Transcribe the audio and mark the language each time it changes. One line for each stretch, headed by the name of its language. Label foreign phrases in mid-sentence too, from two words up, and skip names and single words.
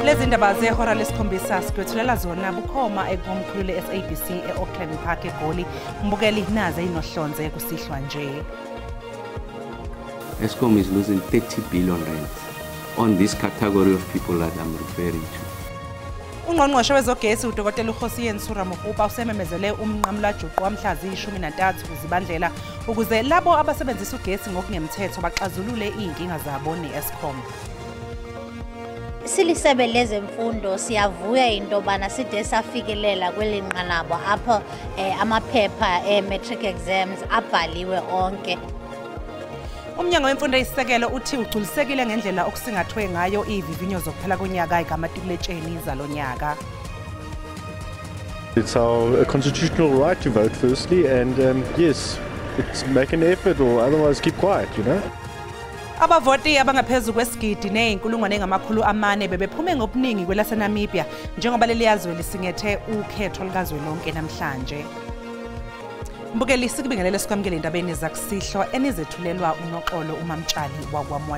Zulu: Indaba zehora lesikhombisa sigwethulela zona bukhoma ekomkhulu le-SABC e-Auckland Park eGoli. Mbukeli naze inohlonze kusihlwa nje.
English: Eskom is losing 30 billion rands on this category of people that I'm referring to.
Zulu: Ungqongqoshe wezogesi uDokotela uHosiyen Suramokupa usememezele umnqamula juqu wamhla zi-13 kuZibandlela ukuze labo abasebenzisa ugesi ngokungemthetho baxazulule inkinga zabo ne-Eskom.
Xhosa: Silisebe lezemfundo siyavuya into bana side safikelela kwelinqanabo apho amaphepha
English: matric exams
Xhosa: abhaliwe onke.
Zulu: Umnyango wemfundo eyisisekelo uthi ugculisekile ngendlela okusingathwe ngayo ivivinyo zokuphela konyaka igamatikuletsheni zalonyaka.
English: It's our constitutional right to vote firstly, and yes, it's make an effort or otherwise keep quiet, you know.
Zulu: Abavoti abangaphezulu kwesigidi nezinkulungwane ezingamakhulu amane bebephume ngobuningi kwelaseNamibia njengoba leli yazwe lisingethe ukhetho likazwelonke namhlanje. Mbukeli sikubingelele sikwamukele indabeni zakusihlo enizethulelwa uNoxolo uMamtshali wakwamwali.